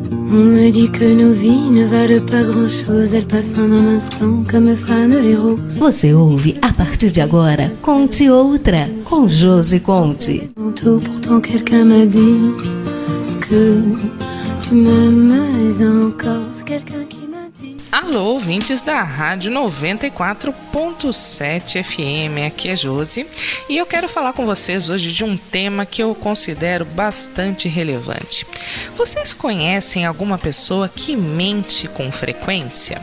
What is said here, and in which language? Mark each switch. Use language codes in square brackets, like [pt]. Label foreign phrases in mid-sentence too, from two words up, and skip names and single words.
[fr] On me dit que nos vies ne valent pas grand-chose, elles passent en un instant comme fanent les roses. [pt] Você ouve a partir de agora Conte Outra, com Josi Conte. [fr] Pourtant quelqu'un m'a dit que tu m'aimes encore. C'est quelqu'un qui m'a dit. [pt] Alô, ouvintes da Rádio 94.7 FM, aqui é Josi e eu quero falar com vocês hoje de um tema que eu considero bastante relevante. Vocês conhecem alguma pessoa que mente com frequência?